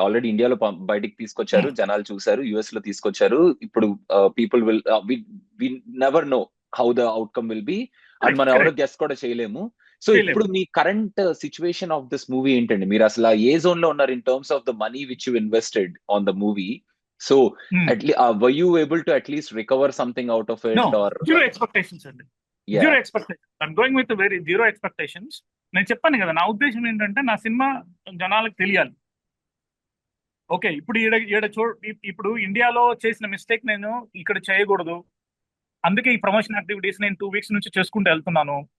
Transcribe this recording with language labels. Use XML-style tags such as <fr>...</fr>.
<te>Already ఇండియాలో బయటికి తీసుకొచ్చారు, జనాలు చూసారు, యుఎస్ లో తీసుకొచ్చారు.</te> <en>ఇప్పుడు people will we never know how the outcome will be, and</en> <te>మనం ఎవరో గెస్ కూడా చేయలేము.</te> <en>So ఇప్పుడు మీ current situation of this movie ఏంటండి?</en> <te>మీరు అసలు ఏ జోన్ లో ఉన్నారు</te> <en>In terms of the money which you invested on the movie? So were you able to at least recover something out of it? Or zero expectations అండి. Zero expectation. I'm going with very zero expectations.</en> <te>నేను చెప్పాను కదా, నా ఉద్దేశం ఏంటంటే నా cinema జనాలకు తెలియాలి. ఓకే, ఇప్పుడు ఇప్పుడు ఇండియాలో చేసిన మిస్టేక్ నేను ఇక్కడ చేయకూడదు. అందుకే ఈ ప్రమోషన్ యాక్టివిటీస్ నేను 2 weeks నుంచి చేసుకుంటూ వెళ్తున్నాను.</te>